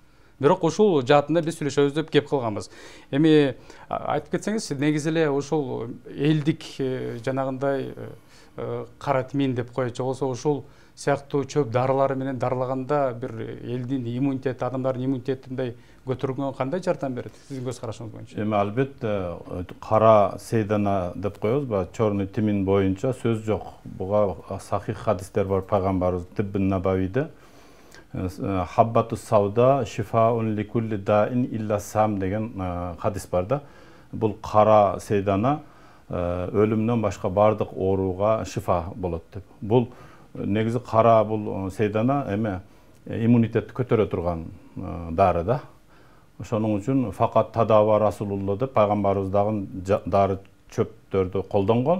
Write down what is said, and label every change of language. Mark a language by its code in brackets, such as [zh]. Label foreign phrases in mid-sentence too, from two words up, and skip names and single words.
[ky] Бирок ушул жаатында биз сүйлөшөбүз деп кеп калганбыз. Эми айтып кетсеңиз, негизи эле ушул элдик жанагындай кара тимин деп койчу болсо, ушул сыяктуу чөп дарылары менен дарылаганда бир элдин иммунитети, адамдардын иммунитетинде көтөрүлгөнгө кандай жардам берет? Сиздин көз карашыңыз боюнча. Эми албетте кара сейдана деп коебуз, [ru] черный тимин [ky] боюнча сөз жок. Буга сахих хадистер бар пайгамбарыбыз Тиббин Набавиде. [ar] حبة السوداء شفاء لكل داء إلا السام [ky] деген хадис бар да. Бул кара сейдана өлүмдөн башка бардык ооруга шифа болот деп. Бул негизи кара бул сейдана эме иммунитетти көтөрө турган дары да. Ошоның үчүн факат [ar] تداوى رسول الله [ky] деп пайгамбарыбыз дагы дары чөптөрдү колдонгон.